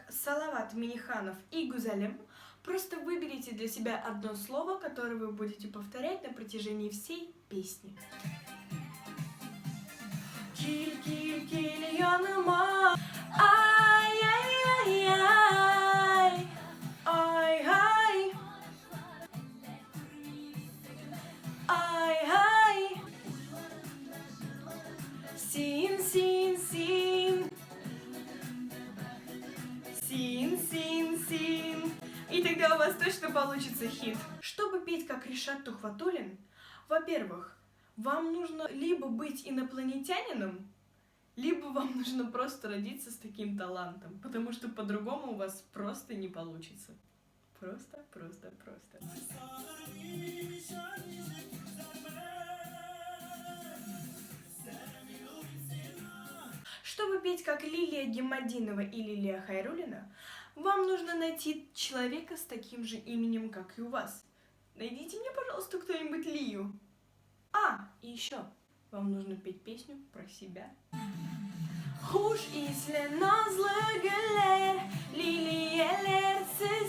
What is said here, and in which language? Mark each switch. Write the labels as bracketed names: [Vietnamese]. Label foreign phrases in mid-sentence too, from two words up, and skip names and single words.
[Russian] Салават Миниханов и Гузалим, просто выберите для себя одно слово, которое вы будете повторять на протяжении всей песни. [Tatar] Киль, киль, киль, яныма, ай-яй-яй-яй, ай-ай, ай-ай, син, син, син, син, син, син. [Russian] И тогда у вас точно получится хит. Чтобы петь как Ришат Тухватуллин, во-первых, вам нужно либо быть инопланетянином, либо вам нужно просто родиться с таким талантом, потому что по-другому у вас просто не получится. Просто. Чтобы петь как Лилия Гимадинова и Лилия Хайруллина, вам нужно найти человека с таким же именем, как и у вас. Найдите мне, пожалуйста, кто-нибудь Лию. И еще, вам нужно петь песню про себя. [Tatar] Хуш исле назлы гүллер, лилиелер